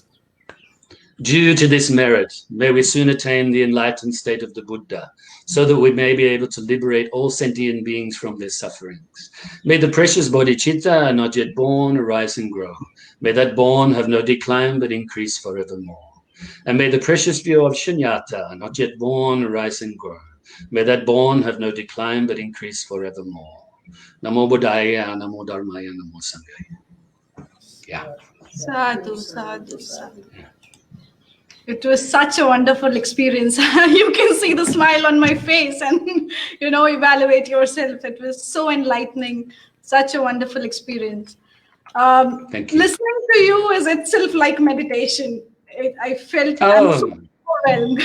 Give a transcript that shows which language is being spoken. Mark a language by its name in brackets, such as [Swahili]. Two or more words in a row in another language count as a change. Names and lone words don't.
[English] Due to this merit, may we soon attain the enlightened state of the Buddha, so that we may be able to liberate all sentient beings from their sufferings. May the precious bodhicitta not yet born arise and grow. May that born have no decline but increase forevermore. And may the precious view of shunyata, not yet born, arise and grow. May that born have no decline but increase forevermore. [Sanskrit] Namo Buddhaya, Namo Dharmaya, Namo Sanghaya. [English] Yeah. [Pali] Sadhu, sadhu, sadhu. [English] It was such a wonderful experience. You can see the smile on my face and, you know, evaluate yourself. It was so enlightening, such a wonderful experience. Thank you. Listening to you is itself like meditation. I felt I'm so overwhelmed.